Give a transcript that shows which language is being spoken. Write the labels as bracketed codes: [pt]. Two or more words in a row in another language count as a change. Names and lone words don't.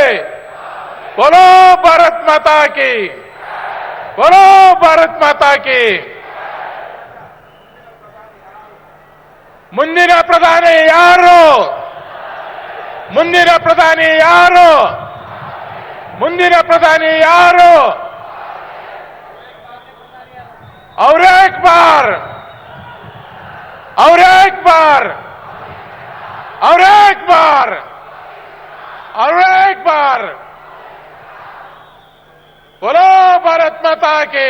[hi] बोलो भारत माता की. बोलो भारत माता की. [kn] ಮುಂದಿನ ಪ್ರಧಾನಿ ಯಾರು? ಮುಂದಿನ ಪ್ರಧಾನಿ ಯಾರು? ಮುಂದಿನ ಪ್ರಧಾನಿ ಯಾರು? [hi] और एक बार और एक बार और एक बार और एक बार बोलो भारत माता की.